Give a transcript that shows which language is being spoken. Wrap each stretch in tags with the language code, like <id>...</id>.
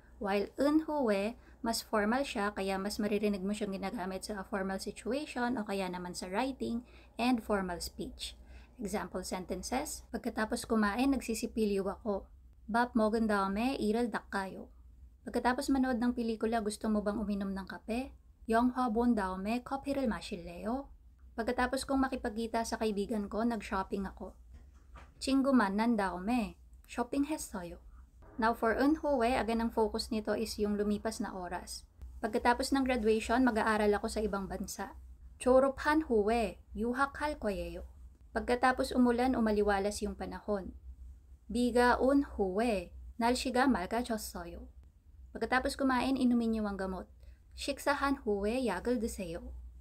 <tl>While un hue, mas formal siya, kaya mas maririnig mo siyang ginagamit sa</tl> <en>formal situation</en> <tl>o kaya naman sa</tl> <en>writing and formal speech. Example sentences,</en> <tl>pagkatapos kumain, nagsisipilyo ako.</tl> <ko>Bap mogen daume, iral dakkayo.</ko> <tl>Pagkatapos manood ng pelikula, gusto mo bang uminom ng kape?</tl> <ko>영화본 다음에 커피를 마실래요?</ko> <tl>Pagkatapos kong makipagkita sa kaibigan ko, nag-shopping ako.</tl> <ko>친구 만난 다음에 쇼핑했어요.</ko> <tl>Now for un hue, again ang focus nito is yung lumipas na oras. Pagkatapos ng graduation, mag-aaral ako sa ibang bansa.</tl> <ko>졸업한 후에 유학할 거예요.</ko> <tl>Pagkatapos umulan, umaliwalas yung panahon.</tl> <ko>비가 온 후에 날씨가 맑아졌어요.</ko> <tl>Pagkatapos kumain, inumin niyo ang gamot.</tl> <ko>식사한 후에 약을 드세요.</ko>